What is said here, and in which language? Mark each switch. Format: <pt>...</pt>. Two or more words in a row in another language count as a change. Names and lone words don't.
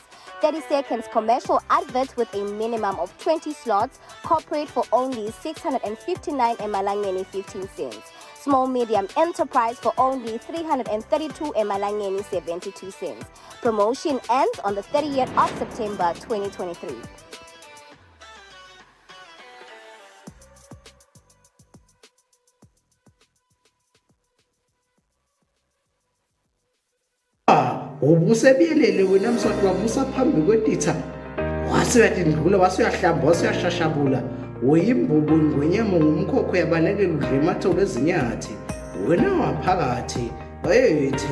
<en>30 seconds commercial advert with a minimum of 20 slots, corporate for only 659 emalangeni 15 cents. Small medium enterprise for only 332 emalangeni 72 cents. Promotion ends on the 30th of September 2023.</en> <ss>Ubusebiyelele wena mswati wabusa phambi kwetitha wasiyathi ndlula wasiyahlamba wasiyashashabula uyimbubu ngwenyama ngumkhokho yabalekela udla emathole ezinyathi wena waphakathi ethi</ss>